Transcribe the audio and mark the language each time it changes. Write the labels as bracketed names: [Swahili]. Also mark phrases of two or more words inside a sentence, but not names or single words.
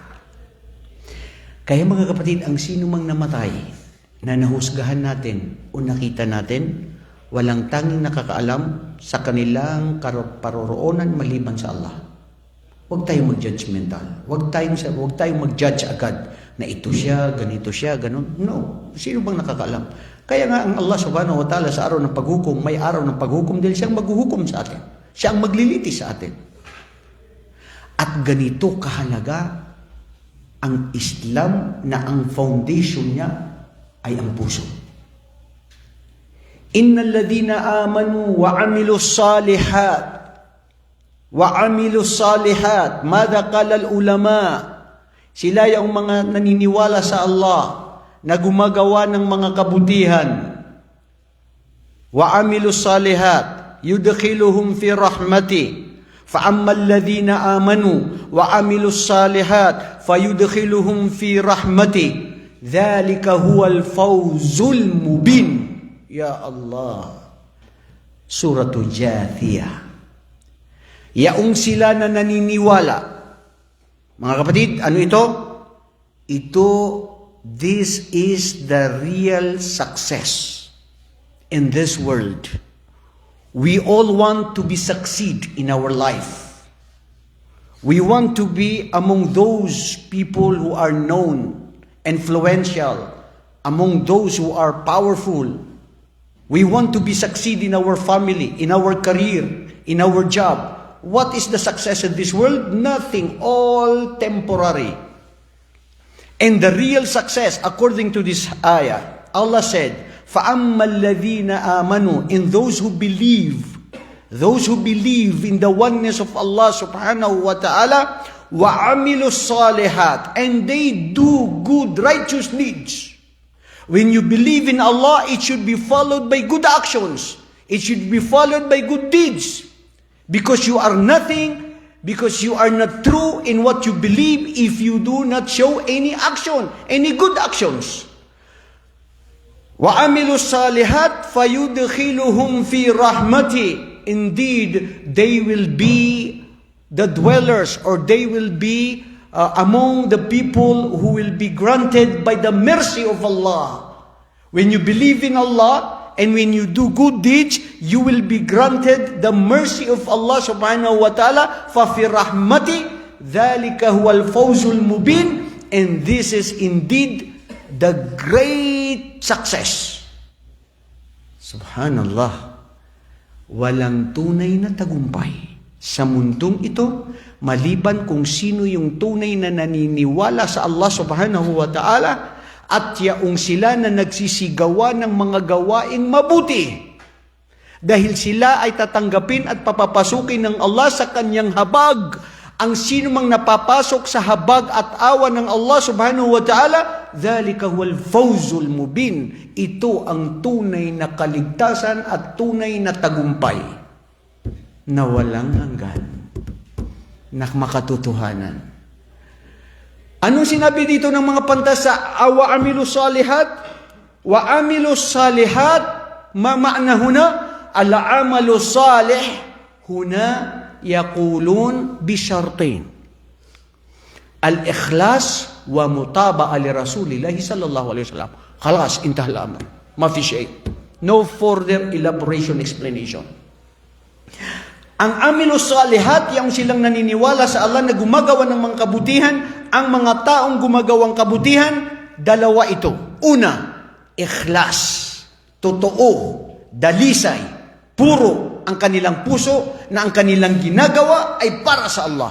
[Filipino] Kaya mga kapatid, ang sino mang namatay na nahusgahan natin o nakita natin, walang tanging nakakaalam sa kanilang paroroonan maliban sa Allah. Huwag tayong mag-judgmental. Huwag tayong mag-judge agad na ito siya, ganito siya, ganun. No. Sino bang nakakaalam? Kaya nga ang Allah [Arabic] سبحانه وتعالى [Filipino] sa araw ng paghukom, may araw ng paghukom dahil siyang maghuhukom sa atin. Siya ang maglilitis sa atin. At ganito kahalaga ang Islam na ang foundation niya ay ang puso. [Arabic] إن الذين آمنوا وعملوا الصالحات ماذا قال العلماء, [Filipino] sila yung mga naniniwala sa Allah na gumagawa ng mga kabutihan. [Arabic] وعملوا الصالحات يدخلهم في رحمته. فَأَمَّا الَّذِينَ آمَنُوا وَعَمِلُوا الصَّالِحَاتِ فَيُدْخِلُهُمْ فِي رَحْمَتِهِ ذَلِكَ هُوَ الْفَوْزُ الْمُبِينُ. Ya Allah. Suratul Jathiyah. [Filipino] Yaong sila na naniniwala. Mga kapatid, ano ito? [English] This is the real success in this world. We all want to be succeed in our life. We want to be among those people who are known, influential, among those who are powerful. We want to be succeed in our family, in our career, in our job. What is the success in this world? Nothing, all temporary. And the real success, according to this ayah, Allah said, [Arabic] فَأَمَّا الَّذِينَ آمَنُوا, [English] in those who believe in the oneness of Allah subhanahu wa ta'ala, [Arabic] وَعَمِلُوا الصَّالِحَاتِ, [English] and they do good, righteous deeds. When you believe in Allah, it should be followed by good actions. It should be followed by good deeds. Because you are nothing, because you are not true in what you believe if you do not show any action, any good actions. [Arabic] وَعَمِلُوا الصَّالِحَاتِ فَيُدْخِلُهُمْ فِي رَحْمَتِهِ. [English] Indeed, they will be the dwellers, or they will be among the people who will be granted by the mercy of Allah. When you believe in Allah and when you do good deeds, you will be granted the mercy of Allah [Arabic] سبحانه وتعالى. فَفِي رَحْمَتِهِ ذَلِكَ هُوَ الْفَوْزُ الْمُبِينُ. [English] And this is indeed the great success. [Arabic] Subhanallah. [Filipino] Walang tunay na tagumpay sa mundong ito maliban kung sino yung tunay na naniniwala sa Allah [Arabic] سبحانه وتعالى [Filipino] at yaong sila na nagsisigawa ng mga gawaing mabuti. Dahil sila ay tatanggapin at papapasukin ng Allah sa kanyang habag. Ang sino mang napapasok sa habag at awa ng Allah [Arabic] سبحانه وتعالى, ذلك هو الفوز المبين. [Filipino] Ito ang tunay na kaligtasan at tunay na tagumpay na walang hanggan, na makatotohanan. Anong sinabi dito ng mga pantas sa [Arabic] وعملوا الصالحات? وعملوا الصالحات ما معنى هنا? العمل الصالح هنا يقولون بشرطين. الإخلاص والمتابعة لرسول الله صلى الله عليه وسلم. خلاص انتهى الأمر ما في شيء. [English] No further elaboration, explanation. [Filipino] Ang [Arabic] عملوا الصالحات, [Filipino] yung silang naniniwala sa Allah na gumagawa ng mga kabutihan, ang mga taong gumagawang kabutihan, dalawa ito. Una, ikhlas, totoo, dalisay, puro ang kanilang puso na ang kanilang ginagawa ay para sa Allah.